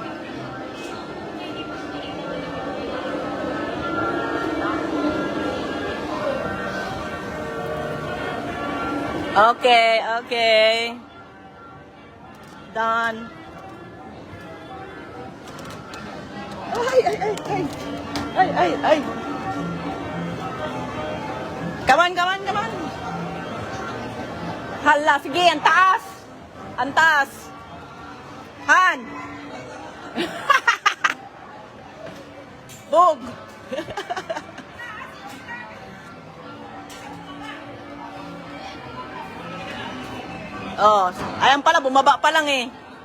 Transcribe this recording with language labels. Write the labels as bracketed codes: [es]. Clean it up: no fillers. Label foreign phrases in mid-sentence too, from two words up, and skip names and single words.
[en] Okay, okay. Done. Ay, ay, ay, ay. Ay, ay, ay. Come on, come on, come on. [tl] Hala, sige, ang taas. Ang taas. Han. Bog. Oh, ayan pala, bumaba pa lang eh.